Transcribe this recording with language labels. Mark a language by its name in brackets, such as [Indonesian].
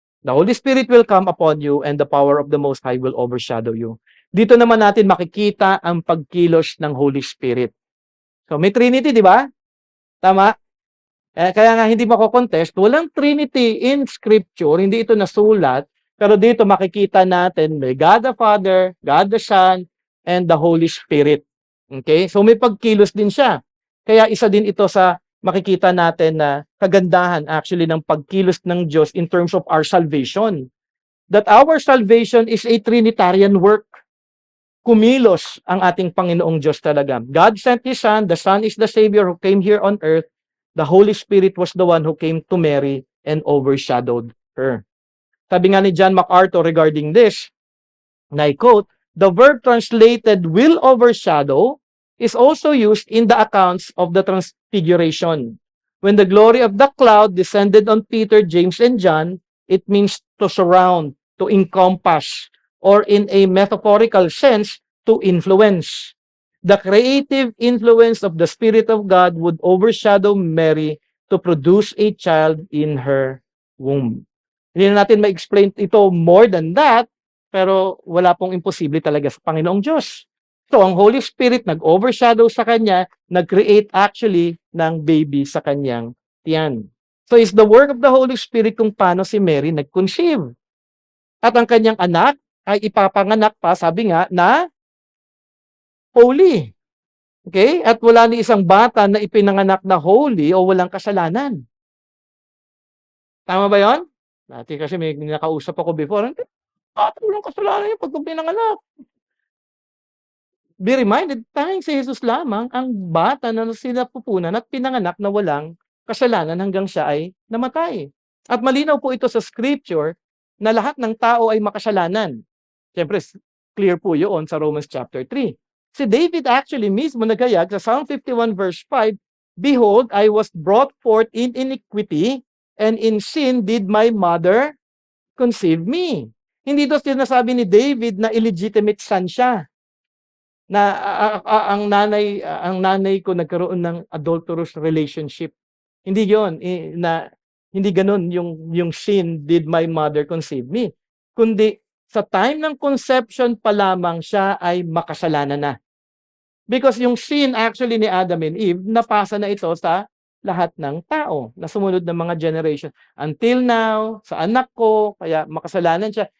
[English] The Holy Spirit will come upon you and the power of the Most High will overshadow you. [Filipino] Dito naman natin makikita ang pagkilos ng Holy Spirit. So may Trinity, di ba? Tama? Kaya nga hindi mako-contest, walang Trinity in Scripture, hindi ito nasulat, pero dito makikita natin may God the Father, God the Son, and the Holy Spirit. Okay? So may pagkilos din siya. Kaya isa din ito sa makikita natin na kagandahan actually ng pagkilos ng Diyos [English] in terms of our salvation. That our salvation is a Trinitarian work. [Filipino] Kumilos ang ating Panginoong Diyos talaga. [English] God sent His Son, the Son is the Savior who came here on earth, the Holy Spirit was the one who came to Mary and overshadowed her. [Filipino] Sabi nga ni [English] John MacArthur regarding this, and I quote, the verb translated will overshadow is also used in the accounts of the Transfiguration. When the glory of the cloud descended on Peter, James, and John, it means to surround, to encompass, or in a metaphorical sense, to influence. The creative influence of the Spirit of God would overshadow Mary to produce a child in her womb. [Filipino] Hindi na natin ma-explain ito more than that, pero wala pong imposible talaga sa Panginoong Diyos. So, ang Holy Spirit nag-overshadow sa Kanya, nag-create actually ng baby sa Kanyang tiyan. [English] So, it's the work of the Holy Spirit [Filipino] kung paano si Mary nag-conceive. At ang kanyang anak ay ipapanganak pa, sabi nga, na holy. Okay? At wala ni isang bata na ipinanganak na holy o walang kasalanan. Tama ba yon? Dati kasi may nakausap ako before, walang kasalanan yung pag pinanganak. Be reminded, tanging si Jesus lamang ang bata na sinapupunan at pinanganak na walang kasalanan hanggang siya ay namatay. At malinaw po ito sa scripture na lahat ng tao ay makasalanan. Siyempre, clear po yun sa Romans chapter 3. Si David actually mismo nagayag sa Psalm 51 verse 5, [English] behold, I was brought forth in iniquity, and in sin did my mother conceive me. [Filipino] Hindi ito sinasabi ni David na illegitimate son siya. Na ang nanay ko nagkaroon ng adulterous relationship. Hindi 'yon na hindi ganoon yung [English] sin did my mother conceive me. [Filipino] Kundi sa time ng conception pa lamang siya ay makasalanan na. Because yung sin actually ni Adam and Eve, napasa na ito sa lahat ng tao na sumunod ng mga generation. [English] Until now, [Filipino] sa anak ko, kaya makasalanan siya.